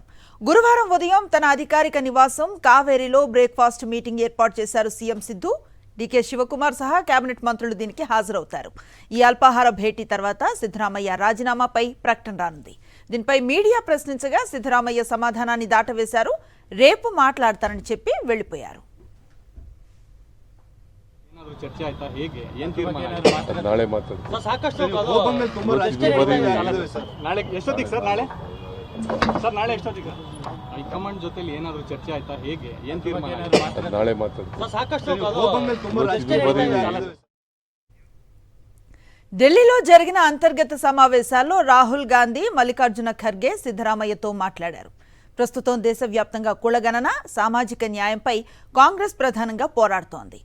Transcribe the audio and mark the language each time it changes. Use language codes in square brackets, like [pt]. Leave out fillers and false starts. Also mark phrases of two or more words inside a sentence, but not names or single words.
[te] గురువారం ఉదయం తన అధికారిక నివాసం కావేరీలో [en] breakfast meeting [te] ఏర్పాటు చేశారు సీఎం సిద్ధు. డీకే శివకుమార్ సహా కేబినెట్ మంత్రులు దీనికి హాజరవుతారు. ఈ అల్పాహార భేటీ తర్వాత సిద్ధరామయ్య రాజీనామాపై ప్రకటన రానుంది. దీనిపై మీడియా ప్రశ్నించగా సిద్ధరామయ్య సమాధానాన్ని దాటవేశారు. రేపు మాట్లాడతారని చెప్పి వెళ్లిపోయారు. [kn] ಚರ್ಚೆ ಆಯ್ತಾ ಹೇಗೆ ಏನು ತೀರ್ಮಾನ ನಾಳೆ ಮಾತಾಡ್ತೀವಿ ಸರ್ ಸಾಕಷ್ಟು ನಾಳೆ ಎಷ್ಟೊತ್ತಿಗೆ ಸರ್ ನಾಳೆ ಎಷ್ಟೊತ್ತಿಗೆ ಹೈಕಮಾಂಡ್ ಜೊತೆಲಿ ಏನಾದರೂ ಚರ್ಚೆ ಆಯ್ತಾ ಹೇಗೆ ಏನು ತೀರ್ಮಾನ ನಾಳೆ ಮಾತಾಡ್ತೀವಿ ಸರ್ ಸಾಕಷ್ಟು [te] ఢిల్లీలో జరిగిన అంతర్గత సమావేశాల్లో రాహుల్ గాంధీ, మల్లికార్జున ఖర్గే సిద్ధరామయ్యతో మాట్లాడారు. ప్రస్తుతం దేశవ్యాప్తంగా కులగణన, సామాజిక న్యాయంపై కాంగ్రెస్ ప్రధానంగా పోరాడుతోంది.